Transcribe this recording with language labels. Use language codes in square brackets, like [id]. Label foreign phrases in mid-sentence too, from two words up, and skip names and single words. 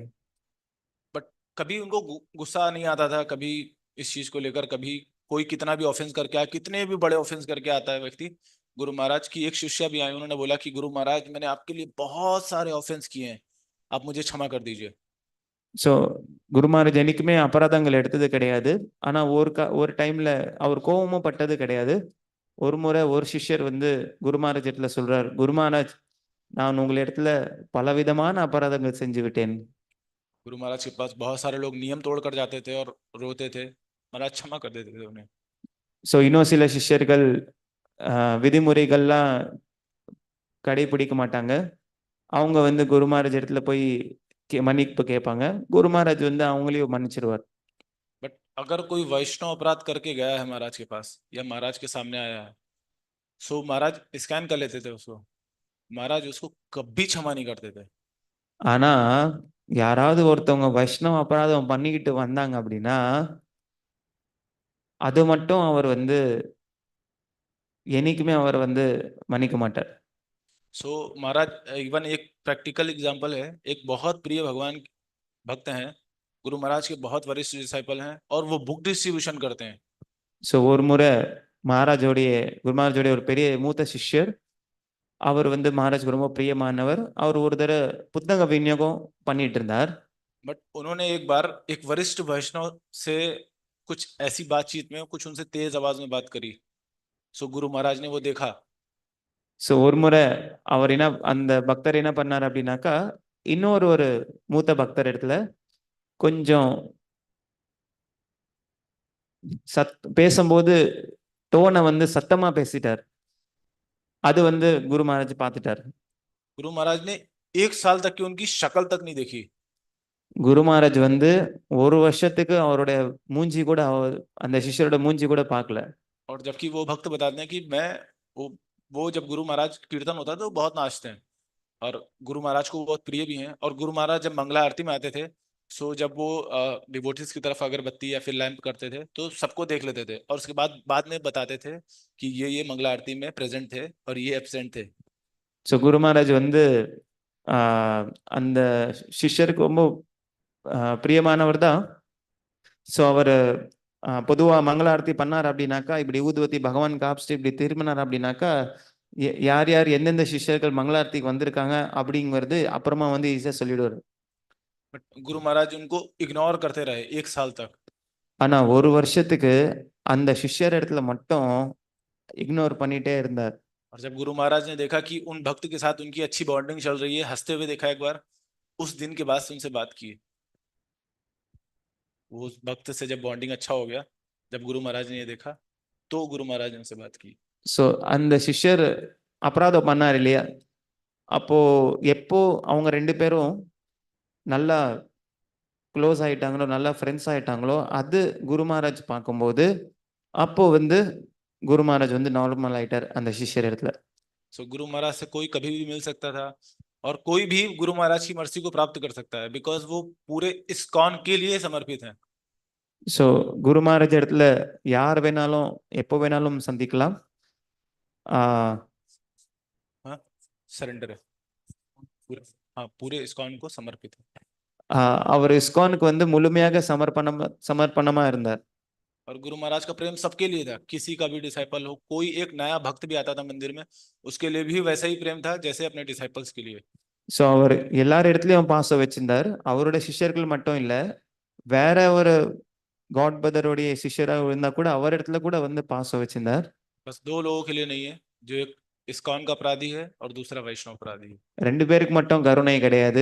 [hi] बट कभी उनको गुस्सा नहीं आता था, कभी इस चीज को लेकर, कभी कोई कितना भी ऑफेंस करके आया, कितने भी बड़े ऑफेंस करके आता है व्यक्ति. गुरु महाराज की एक शिष्या भी आई, उन्होंने बोला कि गुरु महाराज मैंने आपके लिए बहुत सारे ऑफेंस किए हैं, आप मुझे क्षमा कर दीजिए. [ta] ஸோ குரு மகாராஜ் என்னைக்குமே அபராதங்கள் எடுத்தது கிடையாது. ஆனா ஒரு டைம்ல அவர் கோபமும் பட்டது கிடையாது. ஒரு முறை ஒரு சிஷ்யர் வந்து குரு மகாராஜ் இடத்துல சொல்றார், குரு மகாராஜ் நான் உங்கள் இடத்துல பலவிதமான அபராதங்கள் செஞ்சு விட்டேன். [hi] गुरु महाराज के पास बहुत सारे लोग नियम तोड़ कर जाते थे और रोते थे, महाराज क्षमा कर देते थे उन्हें. [ta] ஸோ இன்னும் சில சிஷ்யர்கள் விதிமுறைகள்லாம் கடைபிடிக்க மாட்டாங்க. அவங்க வந்து குரு மகாராஜ் இடத்துல போய் மன்னிப்பு கேட்பாங்க. குரு மகாராஜ் வந்து அவங்களையும் மன்னிச்சிருவார். [hi] बट अगर कोई वैष्णव अपराध करके गया है महाराज के पास या महाराज के सामने आया है, सो महाराज स्कैन कर लेते थे उसको, महाराज उसको कभी क्षमा नहीं करते थे. [ta] ஆனா யாராவது ஒருத்தவங்க வைஷ்ணவ அபராதம் பண்ணிக்கிட்டு வந்தாங்க அப்படின்னா அது மட்டும் அவர் வந்து என்னைக்குமே அவர் வந்து மன்னிக்க மாட்டார். [hi] सो महाराज इवन एक [en] practical example [hi] है, एक बहुत प्रिय भगवान भक्त हैं, गुरु महाराज के बहुत वरिष्ठ डिसाइपल हैं, और वो [en] book distribution [hi] करते हैं. [ta] ஸோ ஒரு முறை குரு மகாராஜோடைய ஒரு பெரிய மூத்த சிஷ்யர், அவர் வந்து மகாராஜ் ரொம்ப பிரியமானவர். அவர் ஒரு தடவை புத்தக விநியோகம் பண்ணிட்டு இருந்தார். [hi] बट उन्होंने एक बार एक वरिष्ठ वैष्णव से कुछ ऐसी बातचीत में कुछ उनसे तेज आवाज में बात करी. सो गुरु महाराज ने वो देखा. [ta] ஸோ ஒரு முறை அவர் அந்த பக்தர் என்ன பண்ணார் அப்படின்னாக்கா ஒரு மூத்த பக்தர் இடத்துல கொஞ்சம் பேசும்போது டோனை வந்து சத்தமா பேசிட்டார். அது வந்து குரு மகாராஜ் பார்த்துட்டார். [hi] गुरु महाराज ने 1 साल तक की उनकी शक्ल तक नहीं देखी. [ta] குரு மகாராஜ் வந்து ஒரு வருஷத்துக்கு அவருடைய மூஞ்சி கூட அந்த சிஷ்யரோட மூஞ்சி கூட பார்க்கல. [hi] और जबकि वो भक्त बताते हैं कि वो जब गुरु महाराज कीर्तन होता है तो बहुत नाचते हैं, और गुरु महाराज को बहुत प्रिय भी हैं. और गुरु महाराज जब मंगला आरती में आते थे, सो जब वो डिवोटीज की तरफ अगरबत्ती या फिर लैंप करते थे तो सबको देख लेते थे, और उसके बाद में बताते थे कि ये मंगला आरती में प्रेजेंट थे और ये एब्सेंट थे. [ta] ஸோ குரு மகாராஜ் வந்து அந்த சிஷ்யருக்கு ரொம்ப பிரியமானவர் தான். ஸோ அவர் பொதுவாக மங்களாரத்தி பண்ணார் அப்படின்னாக்கா இப்படி ஊதுவத்தி பகவான் காப்பிட்டு இப்படி திரும்பினார் அப்படின்னாக்கா யார் யார் எந்தெந்த சிஷ்யர்கள் மங்களாரத்திக்கு வந்திருக்காங்க அப்படிங்கிறது அப்புறமா வந்து ஈஸியாக சொல்லிடுவார். [hi] बट गुरु महाराज उनको इग्नोर करते रहे 1 साल तक. [ta] ஆனா ஒரு வருஷத்துக்கு அந்த சிஷ்யர் இடத்துல மட்டும் இக்னோர் பண்ணிட்டே இருந்தார். [hi] और जब गुरु महाराज ने देखा कि उन भक्त के साथ उनकी अच्छी बॉन्डिंग चल रही है, हंसते हुए देखा एक बार, उस दिन के बाद से उनसे बात की. वो भक्त से जब बॉन्डिंग अच्छा हो गया, जब गुरु महाराज ने ये देखा, तो गुरु महाराज ने उनसे बात की. [ta] ஸோ அந்த சிஷ்யர் அபராதம் பண்ணார் இல்லையா, அப்போ எப்போ அவங்க 2 பேரும் நல்லா க்ளோஸ் ஆயிட்டாங்களோ, நல்லா ஃப்ரெண்ட்ஸ் ஆயிட்டாங்களோ, அது குரு மகாராஜ் பார்க்கும்போது அப்போ வந்து குரு மகாராஜ் வந்து நார்மல் ஆயிட்டார் அந்த சிஷ்யர் இடத்துல. [hi] सो गुरु महाराज से कोई कभी भी मिल सकता था, और कोई भी गुरु महाराज की मर्जी को प्राप्त कर सकता है, बिकॉज वो पूरे इस्कॉन के लिए समर्पित हैं. [ta] ஸோ குரு மகாராஜ் இடத்துல யார் வேணாலும் எப்போ வேணாலும் சந்திக்கலாம். [hi] हाँ, सरेंडर है पूरे। हाँ, पूरे इस्कॉन को समर्पित है। [ta] அவர் இஸ்கானுக்கு வந்து முழுமையாக சமர்ப்பணமா இருந்தார். [hi] और गुरु महाराज का प्रेम सबके लिए था, किसी का भी डिसाइपल हो, कोई एक नया भक्त भी आता था मंदिर में, उसके लिए भी वैसा ही प्रेम था जैसे अपने डिसाइपल्स के लिए। [ta] ஸோ அவர் எல்லார் இடத்துலயும் பாசம் வச்சிருந்தார். அவருடைய சிஷ்யர்கள் மட்டும் இல்ல, வேற ஒரு [en] god brother's [ta] சிஷ்யராக இருந்தா கூட அவர் இடத்துல கூட வந்து பாசம் வச்சிருந்தார். [hi] बस दो लोगों के लिए नहीं है, जो एक इस्कॉन का अपराधी है और दूसरा वैष्णव अपराधी है। [ta] ரெண்டு பேருக்கு மட்டும் கருணை கிடையாது.